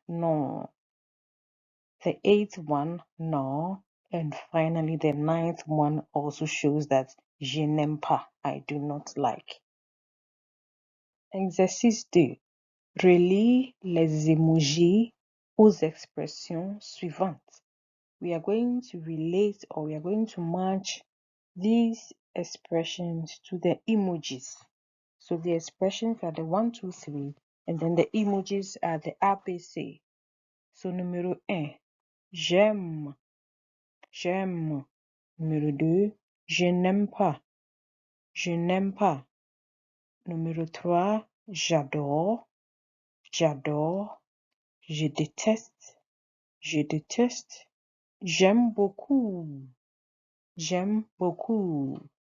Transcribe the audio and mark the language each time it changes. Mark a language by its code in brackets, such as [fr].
[en] No. The eighth one, no. And finally, the ninth one also shows that [fr] je n'aime pas. [en] I do not like. Exercice 2. [fr] Relie les emojis aux expressions suivantes. [en] We are going to relate or we are going to match these expressions to the emojis. So the expressions are the 1, 2, 3, and then the emojis are the ABC. [fr] So numéro 1, j'aime, j'aime. Numéro 2, je n'aime pas, je n'aime pas. Numéro 3, j'adore, j'adore. Je déteste, je déteste. J'aime beaucoup, j'aime beaucoup.